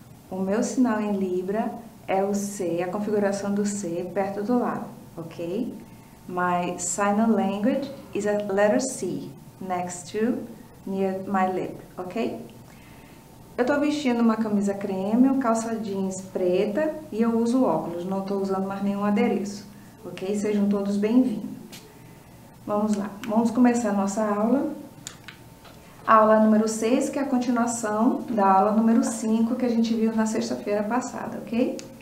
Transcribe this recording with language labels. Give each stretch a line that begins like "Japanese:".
Portuguese: O meu sinal em Libra é o C, a configuração do C perto do lado, ok?
English: My sign language is a letter C, next to, near my lip, ok?
Portuguese: Eu tô vestindo uma camisa creme, calça jeans preta e eu uso óculos, não tô usando mais nenhum adereço, ok? Sejam todos bem-vindos. Vamos lá, vamos começar a nossa aula. Aula número 6, que é a continuação da aula número 5 que a gente viu na sexta-feira passada, ok?